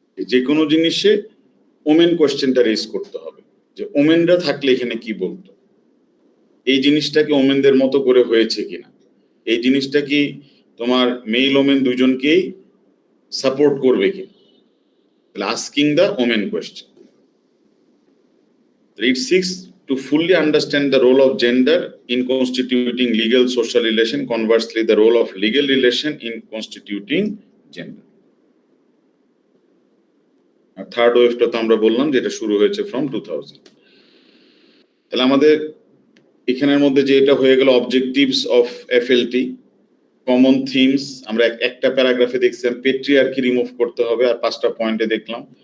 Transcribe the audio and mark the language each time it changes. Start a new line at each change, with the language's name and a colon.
Bangla: যে কোনো জিনিসে ওমেন কোয়েশ্চেনটা রেজ করতে হবে, যে ওমেনরা থাকলে এখানে কি বলতো, এই জিনিসটা কি ওমেনদের মতো করে হয়েছে কিনা, এই জিনিসটা কি তোমার মেল ওমেন দুজনকেই সাপোর্ট করবে কিনা,
English: Asking the women question. It seeks to fully understand the role of gender in constituting legal social relation, conversely the role of legal relation in constituting gender.
Bangla: আর third ওয়েভটা তো আমরা বললাম যেটা শুরু হয়েছে from 2000। তাহলে আমাদের এখানের মধ্যে যে এটা হয়ে গেল অবজেক্টিভস অফ এফএলটি, কমন থিমস আমরা একটা প্যারাগ্রাফে দেখছিলাম পেট্রিয়ার্কি রিমুভ করতে হবে আর 5টা পয়েন্টে দেখলাম।